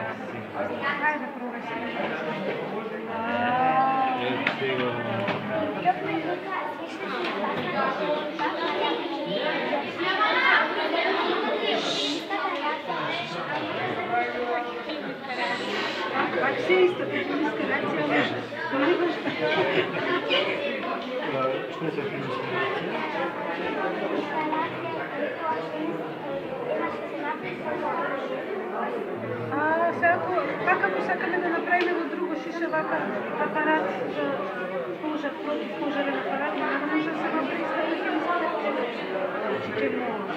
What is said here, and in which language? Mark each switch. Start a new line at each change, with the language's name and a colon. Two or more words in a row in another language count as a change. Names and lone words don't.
Macedonian: Хайде, пробай Пак си истата инспирация.
Russian: Что это за инспирация?
Macedonian: Сега, пак ако сакаме да направим во друго шише вака апарат за пожар, против пожарен апарат, няма да може да се направи ќе може.